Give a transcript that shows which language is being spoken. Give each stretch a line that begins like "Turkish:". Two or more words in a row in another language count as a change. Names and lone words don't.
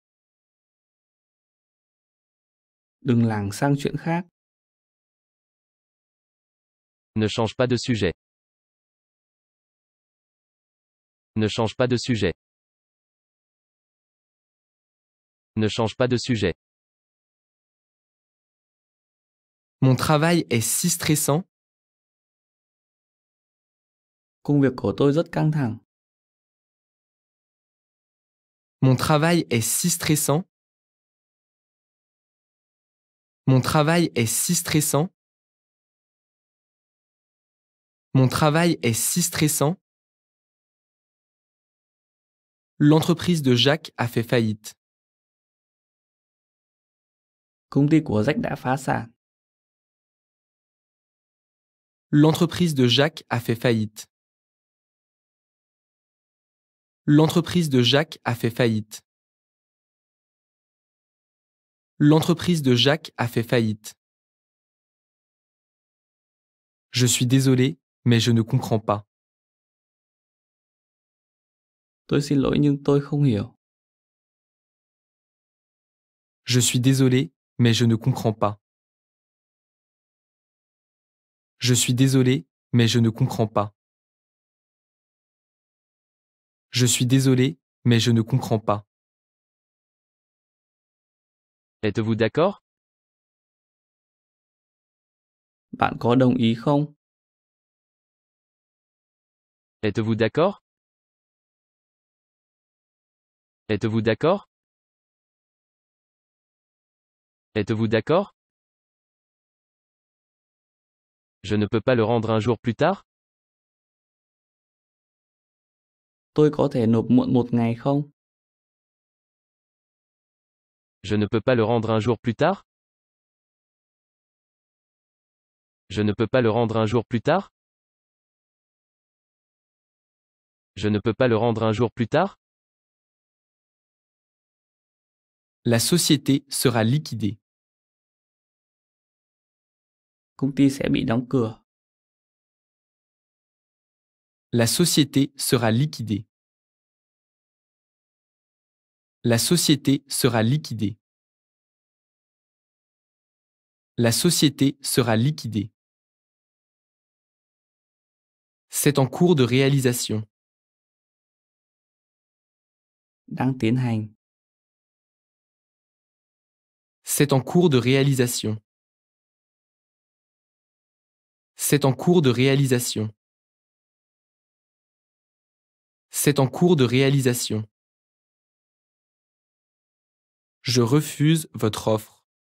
Vietnamese: Đừng lảng sang chuyện khác.
French: Ne change pas de sujet. Ne change pas de sujet. Ne change pas de sujet. Mon travail est si stressant.
Vietnamese: Công việc của tôi rất căng thẳng.
French: Mon travail est si stressant. Mon travail est si stressant. Mon travail est si stressant. L'entreprise de Jacques a fait faillite.
Vietnamese: Công ty của Jack đã phá sản.
French: L'entreprise de Jacques a fait faillite. L'entreprise de Jacques a fait faillite. L'entreprise de Jacques a fait faillite. Je suis désolé, mais je ne comprends pas.
Vietnamese: Tôi xin lỗi nhưng tôi không hiểu.
French: Je suis désolé, mais je ne comprends pas. Je suis désolé, mais je ne comprends pas. Je suis désolé, mais je ne comprends pas. Êtes-vous d'accord?
Vietnamese: Bạn có đồng ý không?
French: Êtes-vous d'accord? Êtes-vous d'accord? Êtes-vous d'accord? Je ne peux pas le rendre un jour plus tard?
Vietnamese: Tôi có thể nộp muộn một ngày không?
French: Je ne peux pas le rendre un jour plus tard? Je ne peux pas le rendre un jour plus tard? Je ne peux pas le rendre un jour plus tard? La société sera liquidée.
Vietnamese: Công ty sẽ bị đóng cửa.
French: La société sera liquidée. La société sera liquidée. La société sera liquidée. C'est en cours de réalisation.
Vietnamese: Đang tiến hành.
French: C'est en cours de réalisation. C'est en cours de réalisation. C'est en cours de réalisation. Je refuse votre offre.